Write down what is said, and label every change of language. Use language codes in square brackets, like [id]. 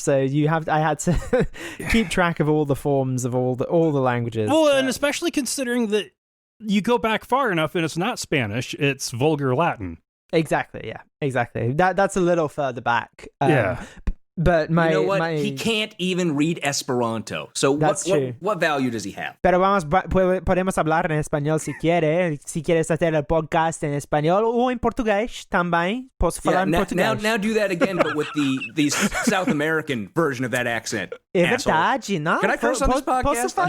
[en] So I had to keep track of all the forms of all the languages. Well, and especially considering that you go back far enough and it's not Spanish, it's Vulgar Latin. Exactly. Yeah. Exactly. That's a little further back. Yeah. But you know what? He can't even read Esperanto. So what value does he have? [es] Pero podemos hablar en español si quiere. Si quieres hacer el podcast en español o en portugués también. [pt] Posso falar en portugués. [en] Now do that again, but with the South American version of that accent. [pt] É verdade, não? [en] Can I curse on this podcast?